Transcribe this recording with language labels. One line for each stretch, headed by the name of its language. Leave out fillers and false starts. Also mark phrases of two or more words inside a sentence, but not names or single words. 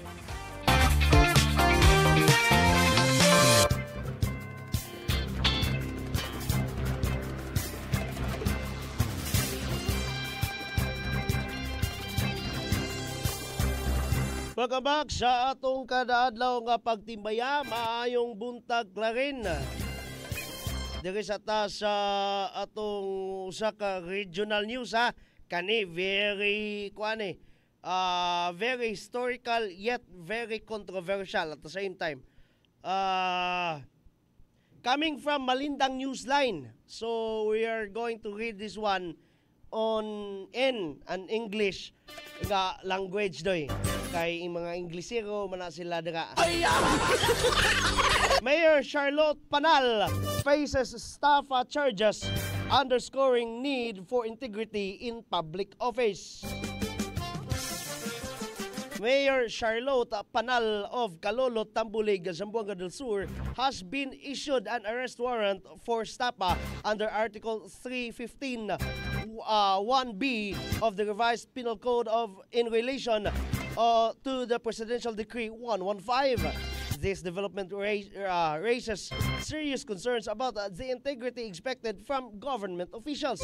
Cebuano: Pagkabak sa atong kadaadlaw nga pagtimbaya, maayong buntag Clarin. Diri sa ta sa atong usa ka regional news ha. Kani
English: very very historical yet very controversial at the same time. Coming from Malindang Newsline. So we are going to read this one in an English nga language doy.
Cebuano: Kay mga Inglesero man sila dira.
English: Mayor Charlotte Panal faces staff charges underscoring need for integrity in public office. Mayor Charlotte Panal of Calolot, Tambulig, Zamboanga del Sur has been issued an arrest warrant for stapa under Article 315 1B of the revised Penal Code in relation to the Presidential Decree 115. This development raises serious concerns about the integrity expected from government officials.